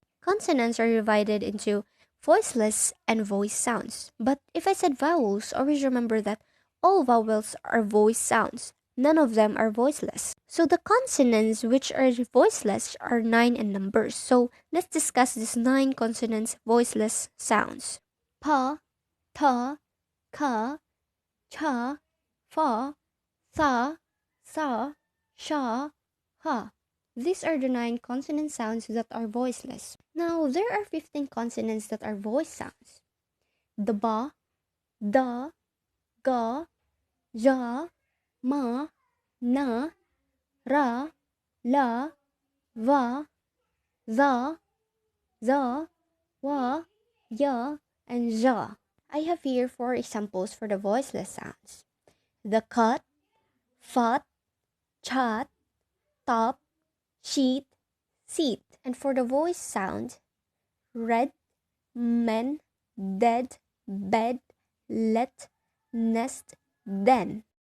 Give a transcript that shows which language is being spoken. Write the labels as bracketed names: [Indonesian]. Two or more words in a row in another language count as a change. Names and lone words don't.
[English] Consonants are divided into voiceless and voiced sounds. But if I said vowels, always remember that all vowels are voiced sounds. None of them are voiceless. So the consonants which are voiceless are 9 in numbers. So let's discuss these 9 consonants voiceless sounds. Pa, ta, ka, cha, fa, tha, sa, sha, ha. These are the 9 consonant sounds that are voiceless. Now, there are 15 consonants that are voice sounds. The ba, da, ga, ja, ma, na, ra, la, va, za, za, wa, ya, and ja. I have here 4 examples for the voiceless sounds. The cut, fat, chat, top, sheet, seat. And for the voice sound, red, men, dead, bed, let, nest, den.